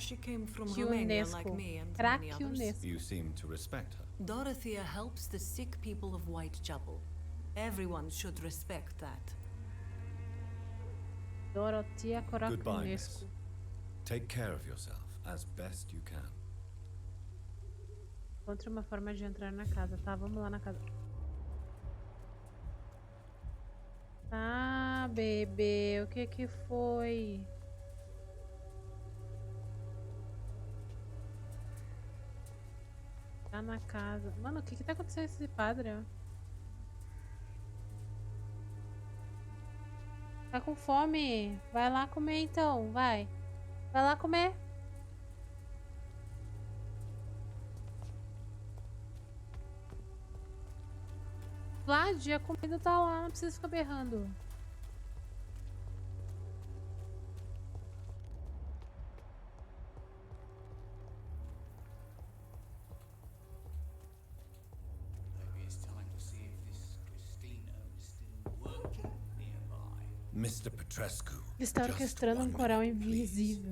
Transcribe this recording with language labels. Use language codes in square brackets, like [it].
[en] She came from Romania like me and many others. You seem to respect her. Dorothea helps the sick people of Whitechapel. Everyone should respect that. Dorothea Goodbye, miss. Crasciunescu. Take care of yourself as best you can. [pt] Encontre uma forma de entrar na casa, tá? Vamos lá na casa. Ah, bebê, o que que foi? Tá na casa. Mano, o que que tá acontecendo com esse padre, ó? Tá com fome? Vai lá comer então, vai. Vai lá comer. Vlad, a comida tá lá, não precisa ficar berrando. [en] Maybe it's time to see if this Christina is still working nearby. Mr. Petrescu. [pt] Ele está orquestrando um coral invisível.